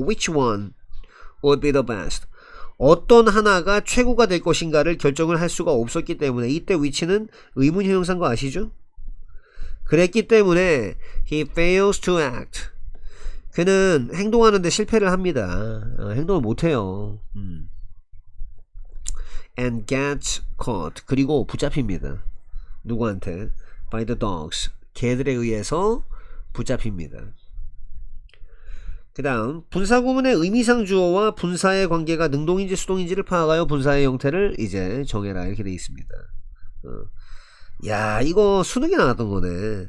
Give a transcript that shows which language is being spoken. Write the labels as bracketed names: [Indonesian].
[English] which one would be the best [Korean] 어떤 하나가 최고가 될 것인가를 결정을 할 수가 없었기 때문에 이때 which는 의문 형용사인 거 아시죠? 그랬기 때문에 [English] he fails to act [Korean] 그는 행동하는데 실패를 합니다. 행동을 못해요. [English] and gets caught [Korean] 그리고 붙잡힙니다. 누구한테? [English] by the dogs [Korean] 개들에 의해서 붙잡힙니다. 그 다음 분사구문의 의미상 주어와 분사의 관계가 능동인지 수동인지를 파악하여 분사의 형태를 이제 정해라 이렇게 되어 있습니다. 야 이거 수능에 나왔던 거네.